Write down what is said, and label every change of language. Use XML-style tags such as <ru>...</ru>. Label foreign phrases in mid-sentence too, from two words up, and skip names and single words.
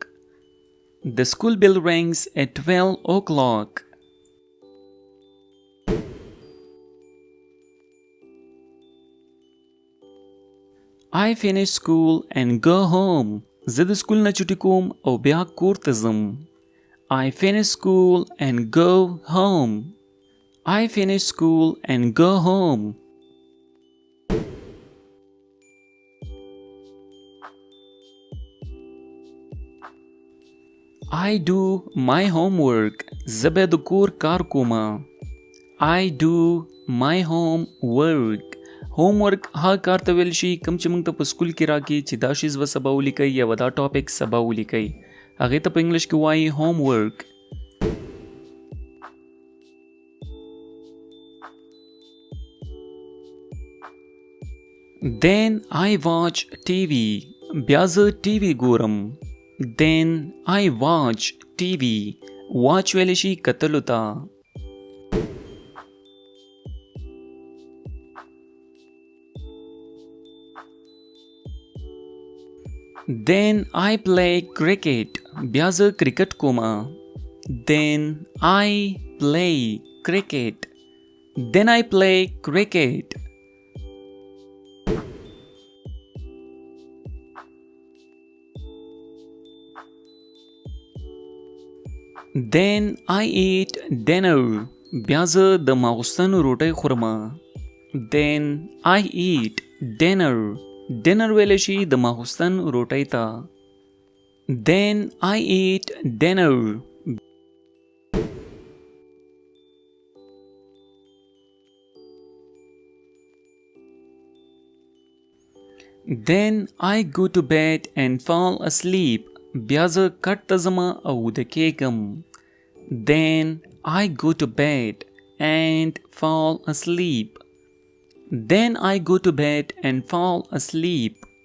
<en>The school bell rings at 12 o'clock. I finish school and go home.</en> <ps>زه د سکول نه چټي کوم او بیا کور ته ځم.</ps> <en>I finish school and go home. I finish school and go home. I do my homework.</en> <ps>زه به د کور کار کومه.</ps> <en>I do my homework.</en> <ps>homework هغه کار ته ویل شي کوم چې موږ ته په سکول کې راکړي چې دا شیز به سبا ولیکئ یا دا ټاپک سبا ولیکئ. هغې ته په انګلیش کې وایي homework.</ps> <en>Then I watch TV.</en> <ps>بیا زه ټي وي ګورم.</ps> <en>Then I watch TV.</en> <ps>watch ویلی شي کتلو ته.</ps> <en>Then I play cricket.</en> <ps>بیا زه کرکټ کومه.</ps> <en>Then I play cricket. Then I play cricket. Then I eat dinner.</en> <ps>بیا زه د ماخوستن روټۍ خورمه.</ps> <en>Then I eat dinner.</en> <ps>dinner ویلی شي د ماخوستن روټۍ ته.</ps> <en>Then I eat dinner. Then I go to bed and fall asleep.</en> <ps>بیا زه کټ ته ځمه او ویده کېږم.</ps> <en>Then I go to bed and fall asleep. Then I go to bed and fall asleep.</en>